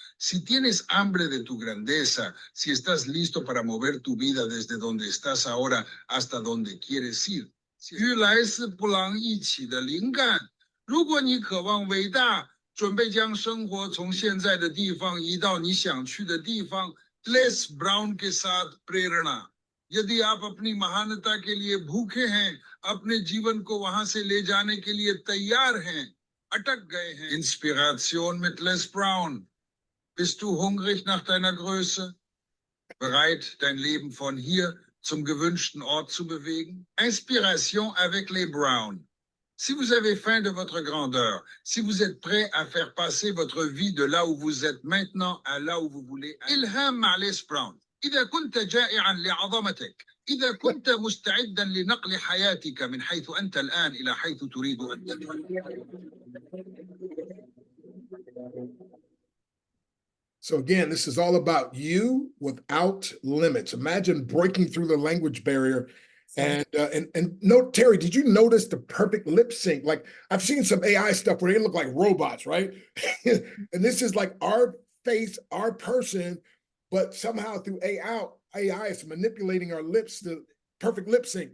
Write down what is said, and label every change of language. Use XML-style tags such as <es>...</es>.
<es>Si tienes hambre de tu grandeza, si estás listo para mover tu vida desde donde estás ahora hasta donde quieres ir,</es> <zh>与来自布朗一起的灵感。如果你渴望伟大，准备将生活从现在的地方移到你想去的地方</zh> <hi>Les Brown के साथ प्रेरणा। यदि आप अपनी महानता के लिए भूखे हैं, अपने जीवन को वहां से ले जाने के लिए तैयार हैं, अटक गए हैं।</hi> <de>Inspiration mit Les Brown. Bist du hungrig nach deiner Größe? Bereit, dein Leben von hier zum gewünschten Ort zu bewegen?</de> <fr>Inspiration avec les Brown. Si vous avez faim de votre grandeur, si vous êtes prêt à faire passer votre vie de là où vous êtes maintenant à là où vous voulez,</fr> <ar>إلهام مع Les Brown. إذا كنت جائعا لعظمتك، إذا كنت مستعدا لنقل حياتك من حيث أنت الآن إلى حيث تريد أن تذهب.</ar> <en>So again, this is all about you without limits. Imagine breaking through the language barrier. And note, Terry, did you notice the perfect lip sync? Like I've seen some AI stuff where they look like robots, right? And this is like our face, our person, but somehow through AI is manipulating our lips to perfect lip sync.</en>